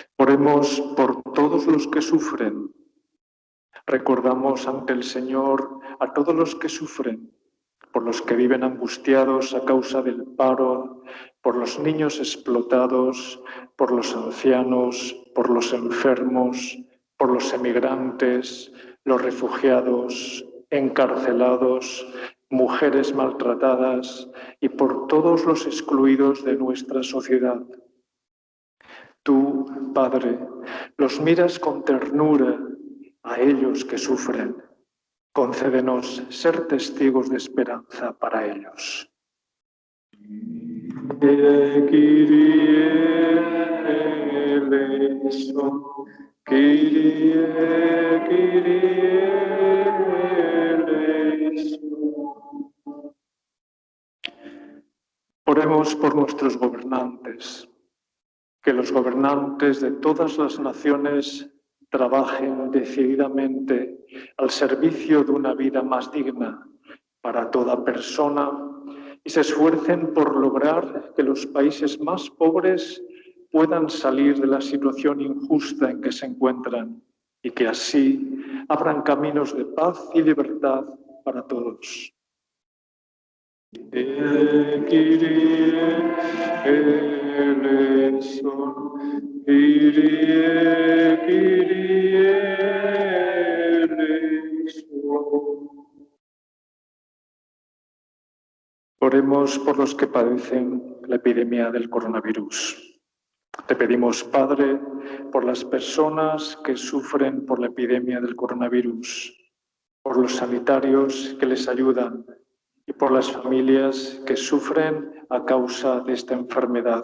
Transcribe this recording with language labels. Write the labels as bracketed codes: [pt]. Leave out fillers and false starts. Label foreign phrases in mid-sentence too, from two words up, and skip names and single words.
[es] Oremos por todos los que sufren. Recordamos ante el Señor a todos los que sufren, por los que viven angustiados a causa del paro, por los niños explotados, por los ancianos, por los enfermos, por los emigrantes, los refugiados, encarcelados, mujeres maltratadas y por todos los excluidos de nuestra sociedad. Tú, Padre, los miras con ternura a ellos que sufren. Concédenos ser testigos de esperanza para ellos. [el] Κύριε ἐλέησον, Κύριε, Κύριε ἐλέησον. [es] Oremos por nuestros gobernantes, que los gobernantes de todas las naciones trabajen decididamente al servicio de una vida más digna para toda persona y se esfuercen por lograr que los países más pobres puedan salir de la situación injusta en que se encuentran y que así abran caminos de paz y libertad para todos. [el] Κύριε ἐλέησον, Κύριε, Κύριε ἐλέησον. [es] Oremos por los que padecen la epidemia del coronavirus. Te pedimos, Padre, por las personas que sufren por la epidemia del coronavirus, por los sanitarios que les ayudan y por las familias que sufren a causa de esta enfermedad.